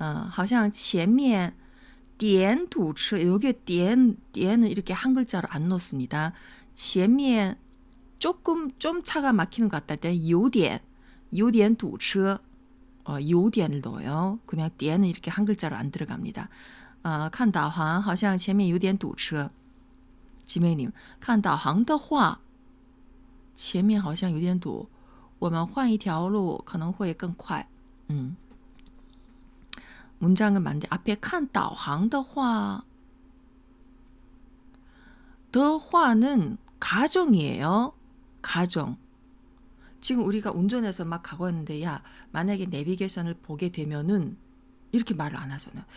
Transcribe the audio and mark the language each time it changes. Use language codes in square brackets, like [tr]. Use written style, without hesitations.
[zh] 好像前面点堵车 [ko] 여기에 点은 이렇게 한 글자로 안 넣습니다. 前面좀 차가 막히는 것 같다 때 [zh] 有点堵车 [ko] 有点을 넣어요. 그냥 点은 이렇게 한 글자로 안 들어갑니다. [zh] 看导航好像前面有点堵车. 지메이님 看导航的话前面好像有点堵我们换一条路可能会更快. [ko] 문장은 맞는데 앞에 [zh] 看导航的话 [ko] 的话는 가정이에요. 가정. 지금 우리가 운전해서 막 가고 있는데 야 만약에 내비게이션을 보게 되면은 이렇게 말을 안 하잖아요.